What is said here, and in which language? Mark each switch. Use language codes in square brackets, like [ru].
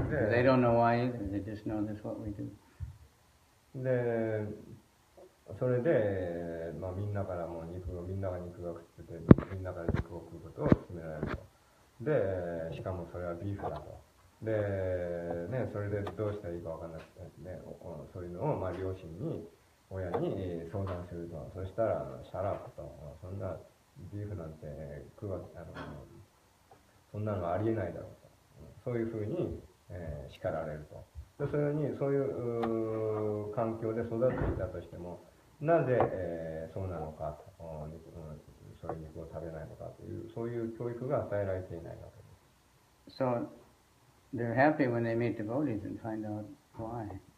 [en] They don't know why either. They just know that's what we do. [ja] で、それで、まあ、みんなが肉が食ってて、みんなから肉を食うことを勧められると。で、しかもそれはビーフだと。で、ね、それでどうしたらいいかわからなくてね、そういうのを、まあ、両親に、親に相談すると。そしたら、シャラップと、そんなビーフなんて食うわけ、そんなのありえないだろうと。そういうふうに、叱られると。で、そういう環境で育っていたとしても、なぜ、そうなのかと、そういう肉を食べないのかという、そういう教育が与えられていないわけです。 [en] So, they're happy when they meet devotees and find out why.